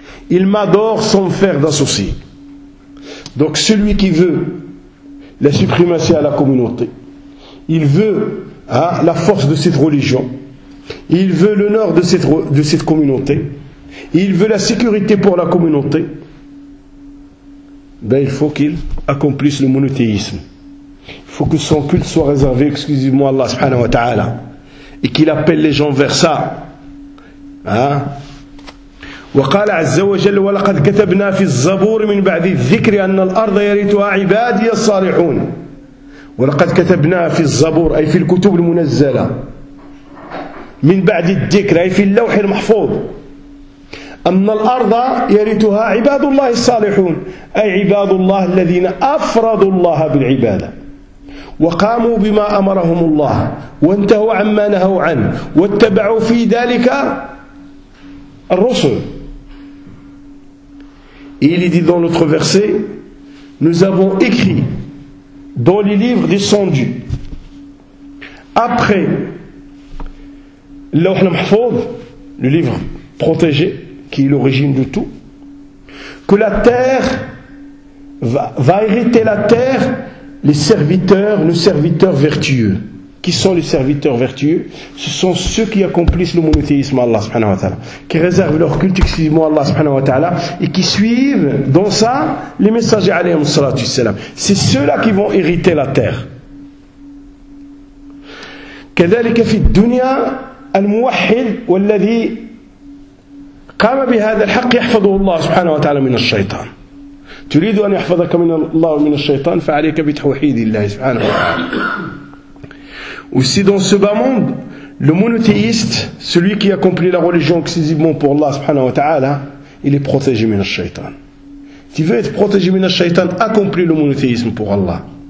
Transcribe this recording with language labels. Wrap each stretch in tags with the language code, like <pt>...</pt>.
<fr>Il m'adore sans me faire d'associer. Donc celui qui veut la suprématie à la communauté, il veut la force de cette religion, il veut l'honneur de cette communauté, il veut la sécurité pour la communauté, ben il faut qu'il accomplisse le monothéisme. Il faut que son culte soit réservé exclusivement à Allah subhanahu wa ta'ala et qu'il appelle les gens vers ça. Hein?</fr> <ar>وقال عز وجل ولقد كتبنا في الزبور من بعد الذكر أن الأرض يرثها عبادي الصالحون. ولقد كتبنا في الزبور أي في الكتب المنزلة من بعد الذكر أي في اللوح المحفوظ أن الأرض يرثها عباد الله الصالحون أي عباد الله الذين أفردوا الله بالعبادة وقاموا بما أمرهم الله وانتهوا عما نهوا عنه واتبعوا في ذلك الرسل.</ar> <fr>Et il est dit dans notre verset, nous avons écrit dans les livres descendus, après l'Ouh al-Mahfouz, le livre protégé, qui est l'origine de tout, que la terre va hériter la terre, les serviteurs vertueux. Qui sont les serviteurs vertueux? Ce sont ceux qui accomplissent le monothéisme à Allah subhanahu wa ta'ala, qui réservent leur culte exclusivement à Allah subhanahu wa ta'ala et qui suivent dans ça les messagers alayhi salatu wassalam. C'est ceux-là qui vont hériter la terre.</fr> <ar>كذلك في الدنيا الموحد والذي قام بهذا الحق يحفظه الله سبحانه وتعالى من الشيطان. تريد أن يحفظك من الله ومن الشيطان فعليك بتوحيد الله سبحانه وتعالى.</ar> <fr>ou si dans ce bas monde, le monothéiste, celui qui accomplit la religion exclusivement pour Allah subhanahu wa ta'ala, il est protégé</fr> <ar>min al-shaytan.</ar> <fr>Tu veux être protégé</fr> <ar>min al-shaytan,</ar> <fr>accomplis le monothéisme pour Allah.</fr>